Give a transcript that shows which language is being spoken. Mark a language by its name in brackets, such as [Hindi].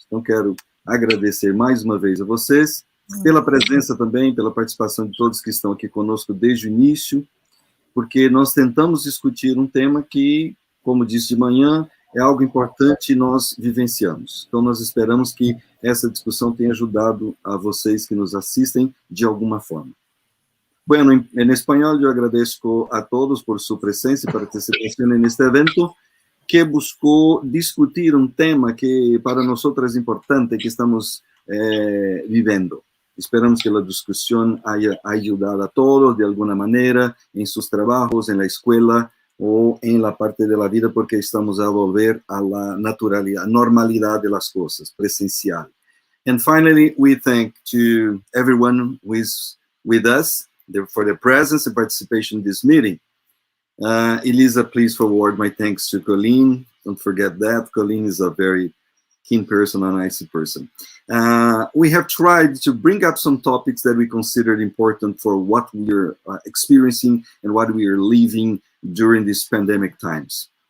[Portuguese] Então, quero agradecer mais uma vez a vocês, pela presença também, pela participação de todos que estão aqui conosco desde o início, porque nós tentamos discutir um tema que, como disse de manhã, é algo importante e nós vivenciamos. Então, nós esperamos que essa discussão tenha ajudado a vocês que nos assistem de alguma forma. [Spanish] Bueno, en español yo agradezco a todos por su presencia y participación en este evento, que buscó discutir un tema que para nosotros es importante, que estamos viviendo. Esperamos que la discusión haya ayudado a todos de alguna manera en sus trabajos, en la escuela o en la parte de la vida, porque estamos a volver a la naturalidad, normalidad de las cosas, presencial. [English] And finally, we thank to everyone who is with us for their presence and participation in this meeting. Elisa, please forward my thanks to Colleen. Don't forget that. Colleen is a very keen person, a nice person. We have tried to bring up some topics that we considered important for what we are experiencing and what we are living during these pandemic times.